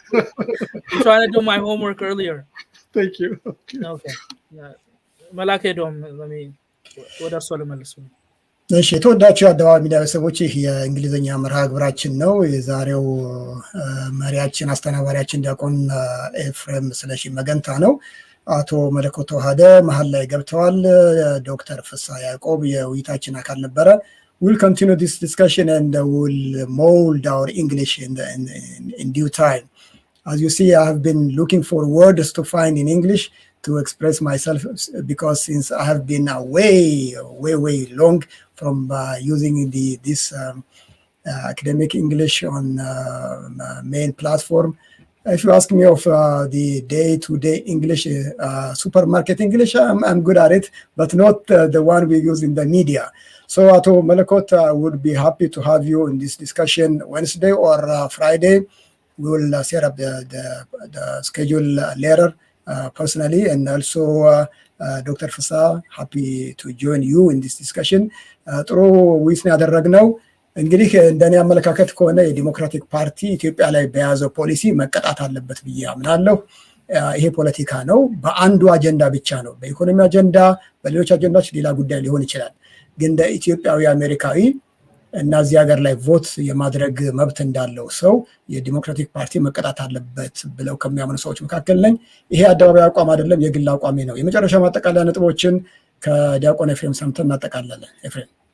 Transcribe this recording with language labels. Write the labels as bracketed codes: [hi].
[en] I'm trying to do my homework earlier. Thank you. Okay. Malakedom, let me [am] ወደ እርሶ ልመልስ። እሺ የተወዳችሁ አደባባይ ሚዲያ ቤተሰቦች ይህ የእንግሊዝኛ መርሃ ግብራችን ነው። የዛሬው መሪያችን አስተናባሪያችን ዲያቆን ኤፍሬም ስለሺ መገንታ ነው። አቶ መለኮት ተዋሃደ መሀል ላይ ገብተዋል። ዶክተር ፍሳ ያዕቆብ የውይይታችን አካል ነበረ። [en] We'll continue this discussion and we'll mold our English in due time. As you see, I have been looking for words to find in English to express myself, because since I have been way long from using this academic English on main platform. If you ask me of the day-to-day English, supermarket English, I'm good at it, but not the one we use in the media. So Ato Malakot, would be happy to have you in this discussion Wednesday or Friday. We will set up the schedule later. Personally, and also Dr. Fasa, happy to join you in this discussion. [am] ጥሩ ውይይት ነው ያደረግነው። እንግዲህ እንደኔ አመለካከት ከሆነ የዲሞክራቲክ ፓርቲ ኢትዮጵያ ላይ በያዘው ፖሊሲ መቀጣት አለበት ብዬ አምናለሁ። ይሄ ፖለቲካ ነው፣ በአንዱ አጀንዳ ብቻ ነው። በኢኮኖሚ አጀንዳ፣ በሌሎች አጀንዳዎች ሌላ ጉዳይ ሊሆን ይችላል። ግን እንደ ኢትዮጵያዊ አሜሪካዊ እና እዚህ ሀገር ላይ ቮት የማድረግ መብት እንዳለው ሰው የዲሞክራቲክ ፓርቲ መቀጣት አለበት ብለው ከሚያምኑ ሰዎች መካከል ነኝ። ይሄ አደባባይ አቋም አይደለም፣ የግል አቋሜ ነው። የመጨረሻ ማጠቃለያ ነጥቦችን ከዲያቆን ኤፍሬም ሰምተን እናጠቃላለን። ኤፍሬም።